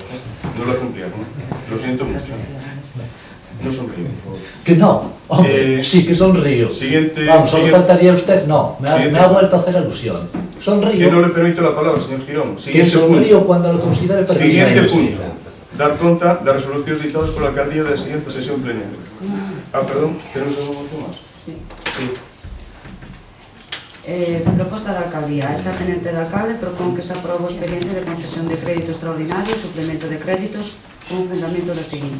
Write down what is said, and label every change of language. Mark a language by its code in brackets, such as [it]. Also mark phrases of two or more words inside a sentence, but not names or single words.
[es] No la cumplieron. Lo siento mucho. No sonrío, por favor. Que no, hombre, sí que sonrío. Vamos, solo faltaría usted, no. Me ha vuelto a hacer alusión. Sonrío. Que no le permito la palabra, señor Girón. Que sonrío cuando lo considere pertinente. Siguiente punto. [gl] Dar conta das resolucións dictadas pola alcaldía da siguiente sesión plenaria. [es] Perdón, tenemos alguna moción máis? Sí. [gl] Proposta da alcaldía. Esta tenente de alcalde propón que se aprobe o expediente de concesión de crédito extraordinario e suplemento de créditos con fundamento da seguinte.